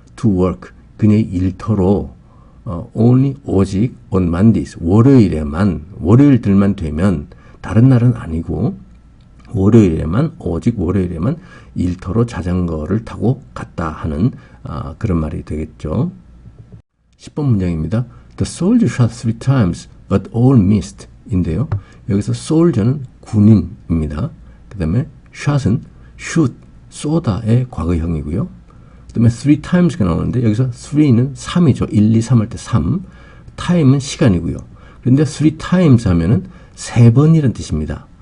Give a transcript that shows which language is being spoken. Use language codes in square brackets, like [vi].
[en] to work, [ko] 그녀의 일터로 only, 오직 [en] on Mondays, [ko] 월요일들만 되면 다른 날은 아니고 오직 월요일에만 일터로 자전거를 타고 갔다 하는 그런 말이 되겠죠. 10번 문장입니다. [en] The soldier shot 3 times but all missed [ko] 인데요. 여기서 soldier는 군인입니다. 그 다음에 shot은 shoot, 쏘다의 과거형이고요. 그 다음에 [en] 3 times [ko] 가 나오는데 여기서 3는 3이죠. 1, 2, 3 할 때 3. time은 시간이고요. 그런데 [en] 3 times [ko] 하면은 3번이라는 뜻입니다.